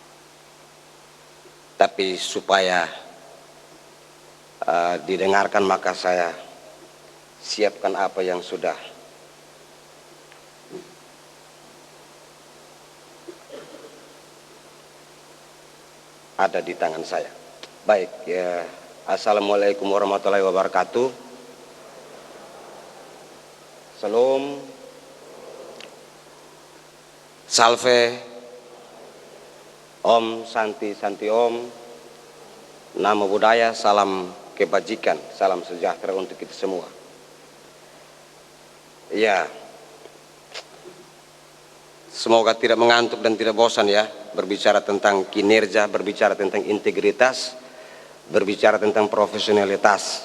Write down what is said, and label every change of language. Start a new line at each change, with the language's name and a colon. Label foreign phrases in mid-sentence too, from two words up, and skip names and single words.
Indonesian: Tapi supaya didengarkan maka saya siapkan apa yang sudah ada di tangan saya. Baik, ya.
Arabic: Assalamualaikum warahmatullahi wabarakatuh.
Indonesian: Salam.
Sanskrit: Salve. Om Santi Santi Om.
Pali: Namo Buddhaya,
Indonesian: salam kebajikan, salam sejahtera untuk kita semua. Ya. Semoga tidak mengantuk dan tidak bosan ya, berbicara tentang kinerja, berbicara tentang integritas, berbicara tentang profesionalitas.